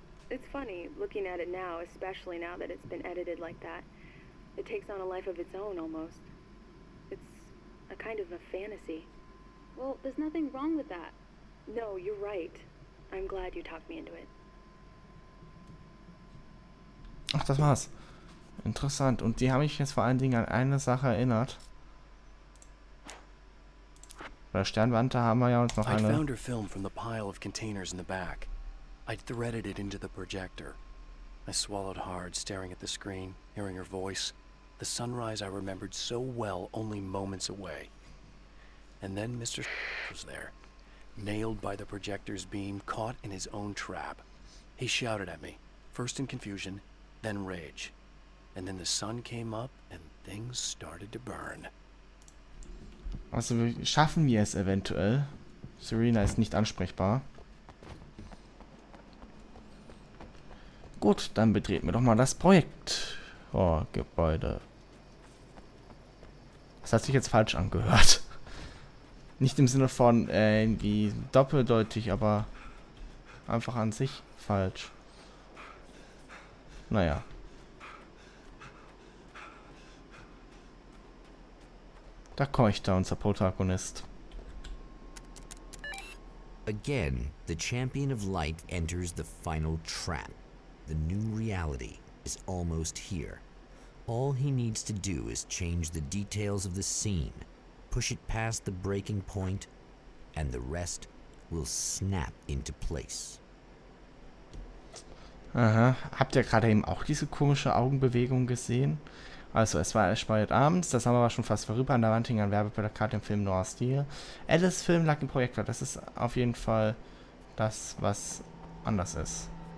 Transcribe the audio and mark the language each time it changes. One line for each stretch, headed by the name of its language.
English: It's funny, looking at it now, especially now that it's been edited like that. It takes on a life of its own, almost. It's a kind of a fantasy. Well, there's nothing wrong with that. No, you're right. I'm glad you talked me into it.
German: Ach, das war's. Interessant. Und die haben mich jetzt vor allen Dingen an eine Sache erinnert. Bei der Sternwarte haben wir ja uns noch
English: I
German: eine...
English: found her film from the pile of containers in the back. I threaded it into the projector. I swallowed hard, staring at the screen, hearing her voice. The sunrise I remembered so well only moments away. And then Mr. was there, nailed by the projector's beam, caught in his own trap. He shouted at me, first in confusion, then rage. And then the sun came up and things started to burn.
German: Also schaffen wir es eventuell. Serena ist nicht ansprechbar. Gut, dann betreten wir doch mal das Projekt. Oh, Gebäude. Das hat sich jetzt falsch angehört. Nicht im Sinne von irgendwie doppeldeutig, aber einfach an sich falsch. Naja. Da keucht da unser Protagonist.
English: Again, the champion of light enters the final trap. The new reality is almost here. All he needs to do is change the details of the scene, push it past the breaking point, and the rest will snap into place. Aha.
German: Habt ihr gerade eben auch diese komische Augenbewegung gesehen? Also, es war spät abends, das haben wir aber schon fast vorüber. An der Wand hing ein Werbeplakat im Film Noir Stil. Alice Film lag im Projektor. Das ist auf jeden Fall das, was anders ist.